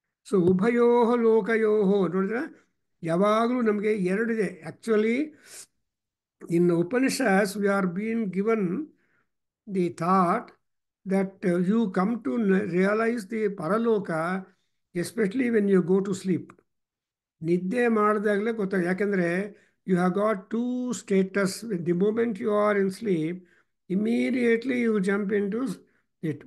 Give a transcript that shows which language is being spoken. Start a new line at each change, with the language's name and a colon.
Kannada: So ಉಭಯೋ ಲೋಕಯೋ ನೋಡಿದ್ರೆ ಯಾವಾಗಲೂ ನಮಗೆ ಎರಡಿದೆ.
English: Actually in Upanishads we are been given the thought that you come to realize the paraloka especially when you go to sleep.
Kannada: ನಿದ್ದೆ ಮಾಡಿದಾಗಲೇ ಗೊತ್ತಾಗ. ಯಾಕೆಂದರೆ
English: You have got two states. The moment you are in sleep immediately you jump in to it.